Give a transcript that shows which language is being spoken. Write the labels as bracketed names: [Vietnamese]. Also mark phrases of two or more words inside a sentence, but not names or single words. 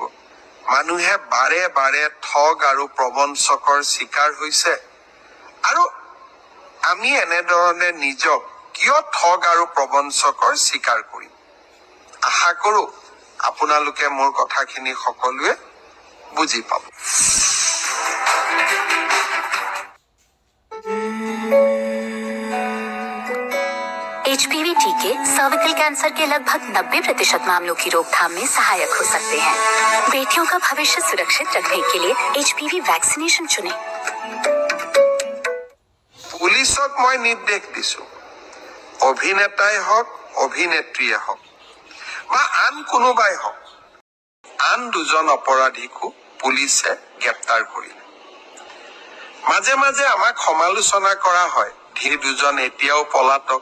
[Assamese] মানুহে বাৰে বাৰে ঠগ আৰু প্ৰবঞ্চকৰ চিকাৰ হৈছে, আৰু আমি এনেধৰণে নিজক কিয় ঠগ আৰু প্ৰবঞ্চকৰ চিকাৰ কৰিম? আশা কৰো আপোনালোকে মোৰ কথাখিনি সকলোৱে বুজি পাব। [Hindi] HPV टीके [English] cervical cancer [Hindi] के लगभग 90% मामलों की रोकथाम में सहायक हो सकते हैं। बेटियों का भविष्य सुरक्षित रखने के लिए [English] HPV vaccination [Hindi] चुनें। [Assamese] পুলিচক মই নিৰ্দেশ দিছো, অভিনেতাই হওক অভিনেত্ৰীয়ে হওক বা আন কোনোবাই হওক, আন 2জন অপৰাধীকো পুলিচে গ্ৰেপ্তাৰ কৰিলে। মাজে মাজে আমাক সমালোচনা কৰা হয়, ধীৰ 2জন এতিয়াও পলাতক।